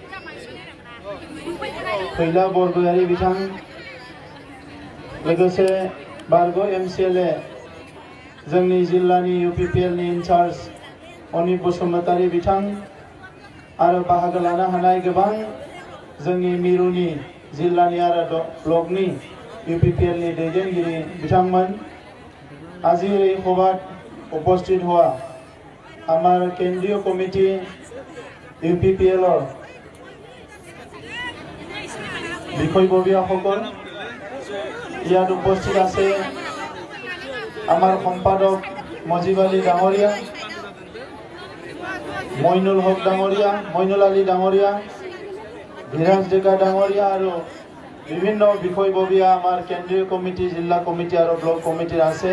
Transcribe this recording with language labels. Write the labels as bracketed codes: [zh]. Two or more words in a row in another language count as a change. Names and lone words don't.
[brx] फैला बरगयारी बिथां, लोगोसे बारग' MCLA जोंनि जिल्लानि UPPLनि इनचार्ज अनिप बसुमतारी बिथां आरो बाहागो लानो हानाय गोबां जोंनि मिरुनि जिल्लानि आरो ब्लकनि UPPLनि दैदेनगिरि बिथांमोन, [as] আজি এই সভাত উপস্থিত হোৱা আমাৰ কেন্দ্ৰীয় কমিটি UPPLৰ বিষয়ববীয়াসকল, ইয়াত উপস্থিত আছে আমাৰ সম্পাদক মজিব আলী ডাঙৰীয়া, মইনুল হক ডাঙৰীয়া, মইনুল আলী ডাঙৰীয়া, ধীৰাজ ডেকা ডাঙৰীয়া আৰু বিভিন্ন বিষয়ববীয়া আমাৰ কেন্দ্ৰীয় কমিটি, জিলা কমিটি আৰু ব্লক কমিটিৰ আছে।